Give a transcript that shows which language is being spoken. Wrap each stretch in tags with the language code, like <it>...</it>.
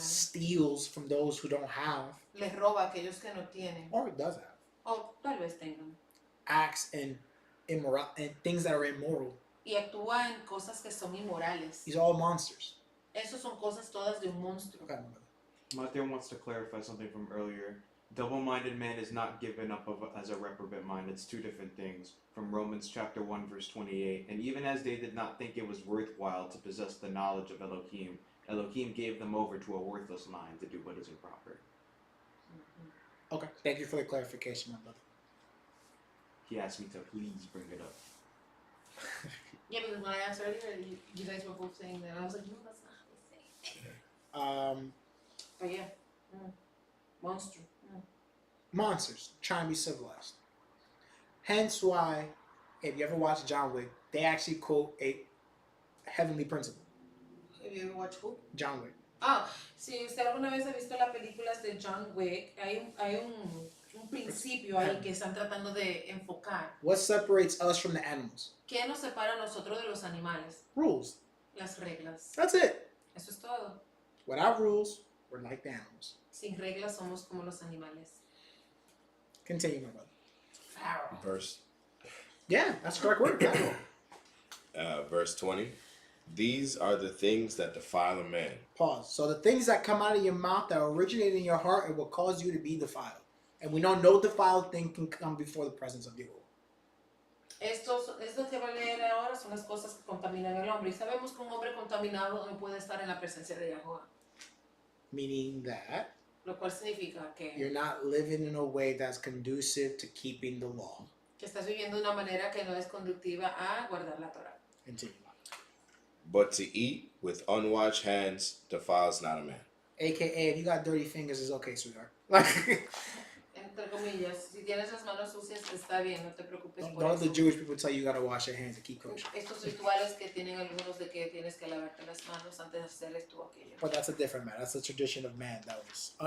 <en>steals from those who don't have,</en> <es>Les roba a aquellos que no tienen.</es> <en>or does have,</en> <es>O tal vez tengan.</es> <en>acts in immoral and things that are immoral.</en> <es>Y actúa en cosas que son inmorales.</es> <en>These are all monsters.</en> <es>Esas son cosas todas de un monstruo.</es> <en>Okay, my brother. Matthew wants to clarify something from earlier. Double-minded man is not given up as a reprobate mind. It's two different things. From Romans chapter 1, verse 28. And even as they did not think it was worthwhile to possess the knowledge of Elohim, Elohim gave them over to a worthless mind to do what is improper. Okay, thank you for the clarification, my brother. He asked me to please bring it up. Yeah, because when I asked earlier, you guys were both saying that. I was like, no, that's not how they say it. But yeah. Monster. Monsters trying to be civilized. Hence why, if you ever watch John Wick, they actually quote a heavenly principle. Have you ever watched who? John Wick.</en> <es>Si usted alguna vez ha visto las películas de John Wick, hay un principio ahí que están tratando de enfocar.</es> <en>What separates us from the animals?</en> <es>¿Qué nos separa a nosotros de los animales?</es> <en>Rules.</en> <es>Las reglas.</es> <en>That's it.</en> <es>Eso es todo.</es> <en>Without rules, we're like the animals.</en> <es>Sin reglas somos como los animales.</es> <en>Continue, my brother. Verse Yeah, that's the correct word. verse 20. These are the things that defile a man. Pause. So the things that come out of your mouth that originate in your heart, it will cause you to be defiled. And we know no defiled thing can come before the presence of Jehovah.</en> <es>Esto que va a leer ahora son las cosas que contaminan al hombre. Y sabemos que un hombre contaminado no puede estar en la presencia de Jehová.</es> <en>Meaning that</en> <es>Lo cual significa</es> <en>you're not living in a way that's conducive to keeping the law.</en> <es>que estás viviendo de una manera que no es conductiva a guardar la Torah.</es> <en>Continue. But to eat with unwashed hands defiles not a man. AKA, if you got dirty fingers, it's okay, sweetheart. Like,</en> <es>entre comillas, si tienes las manos sucias, está bien, no te preocupes por</es> <en>Don't</en> <es>eso.</es> <en>the Jewish people tell you gotta wash your hands to keep kosher?</en> <es>Estos rituales que tienen algunos de que tienes que lavarte las manos antes de hacer esto o aquello.</es> <en>But that's a different matter. That's a tradition of man that was a</en>